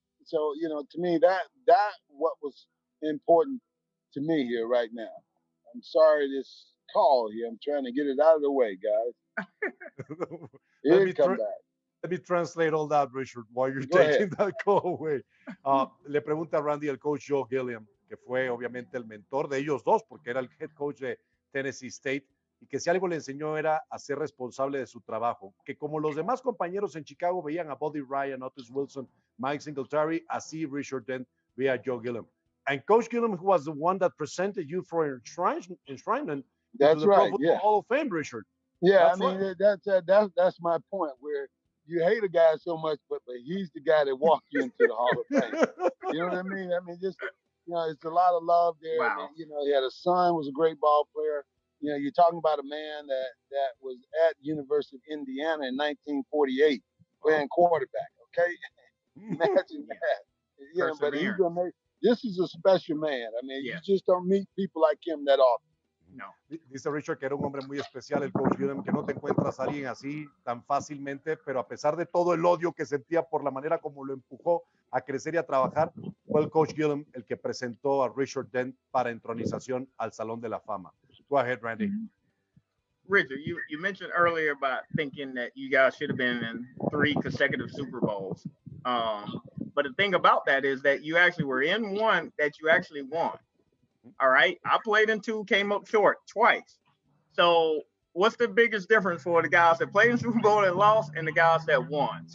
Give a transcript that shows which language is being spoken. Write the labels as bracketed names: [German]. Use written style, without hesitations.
[English] So, to me, that what was important to me here right now. I'm sorry this call here. I'm trying to get it out of the way, guys. Let me translate all that, Richard, while you're taking that call away. [Spanish] Le pregunta a Randy el coach Joe Gilliam, que fue obviamente el mentor de ellos dos, porque era el head coach de Tennessee State, y que si algo le enseñó era a ser responsable de su trabajo, que como los demás compañeros en Chicago veían a Buddy Ryan, Otis Wilson, Mike Singletary, así Richard Dent veía a Joe Gilliam. [English] And Coach Gilliam was the one that presented you for enshrinement into the Pro Football Hall of Fame, Richard. Yeah, that's my point, where you hate a guy so much, but he's the guy that walked you into the Hall of Fame. You know what I mean? I mean, just, it's a lot of love there. Wow. And, he had a son, was a great ball player. You're talking about a man that was at University of Indiana in 1948 playing quarterback, okay? Imagine that. But this is a special man. I mean, you just don't meet people like him that often. No. [Spanish] Dice Richard que era un hombre muy especial, el coach Gilliam, que no te encuentras a alguien así tan fácilmente, pero a pesar de todo el odio que sentía por la manera como lo empujó a crecer y a trabajar, fue el coach Gilliam el que presentó a Richard Dent para entronización al Salón de la Fama. [English] Go ahead, Randy. Richard, you mentioned earlier about thinking that you guys should have been in 3 consecutive Super Bowls. But the thing about that is that you actually were in one that you actually won. All right. I played in 2, came up short twice. So what's the biggest difference for the guys that played in Super Bowl and lost and the guys that won?